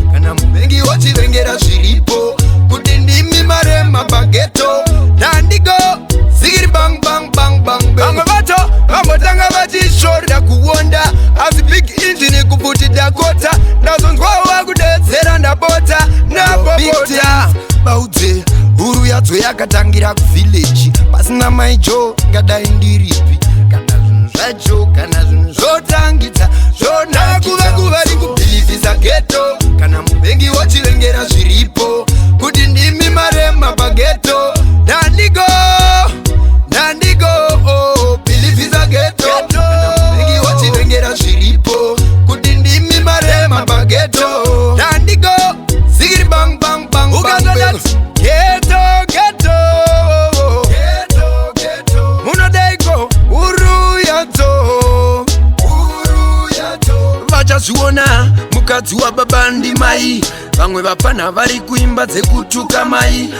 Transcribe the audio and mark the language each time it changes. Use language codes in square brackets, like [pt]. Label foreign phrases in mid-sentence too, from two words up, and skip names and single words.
[sn] Kana muvengi wochivengera zviripo, kuti ndimi marema paghetto. Ndandigo, zigiri [en] bang, bang, bang, bang, bang. [sn] Vamwe vacho vambotanga vachishorera kuwonda, asi [en] big engine [sn] kubvuti Dakota. Ndazonzwawo vakudedzera, ndabota, ndabobota. [en] Big things, [sn] baudze, huru yadzo yakatangira kuvillage. Pasina maicho, ngadai ndiripi? Kana zvinhu zvacho, kana zvinhu zvotangitsa, zvonakitsa. Tava kuva nguva vari Kubhilivhisa ghetto, kana muvengi wochivengera zviripo, kuti ndimi marema paghetto. Ndandigo, ndandigo, oh, bhilivhisa ghetto. Kana muvengi wochivengera zviripo, kuti ndimi marema paghetto. Ndandigo, zigiri [en] bang, bang, bang, bang, [sn] Ukazodati, bang. [en] ghetto, ghetto. Ghetto, ghetto. Munodaiko? [sn] Huru yadzo. Huru yadzo. Vachazviona mukadzi wababa ndimai. Vamwe vapfana vari kuimba dzekutuka mai.